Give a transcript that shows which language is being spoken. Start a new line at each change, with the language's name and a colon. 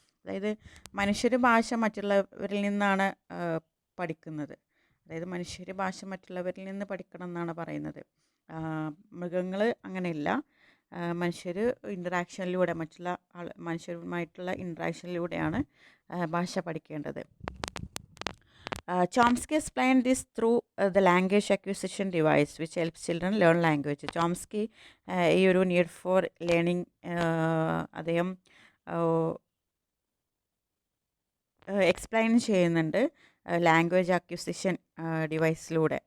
Malayalam: അതായത് മനുഷ്യർ ഭാഷ മറ്റുള്ളവരിൽ നിന്നാണ് പഠിക്കുന്നത്. അതായത് മനുഷ്യർ ഭാഷ മറ്റുള്ളവരിൽ നിന്ന് പഠിക്കണം എന്നാണ് പറയുന്നത്. മൃഗങ്ങൾ അങ്ങനെയല്ല. മനുഷ്യർ ഇൻട്രാക്ഷനിലൂടെ മനുഷ്യരുമായിട്ടുള്ള ഇൻട്രാക്ഷനിലൂടെയാണ് ഭാഷ പഠിക്കേണ്ടത്.
English: Chomsky explained this through the language acquisition device which helps children learn language.
Malayalam: Chomsky ഈ ഒരു നീഡ് ഫോർ ലേണിംഗ് അദ്ദേഹം എക്സ്പ്ലെയിൻ ചെയ്യുന്നുണ്ട് ലാംഗ്വേജ് അക്വിസിഷൻ ഡിവൈസിലൂടെ.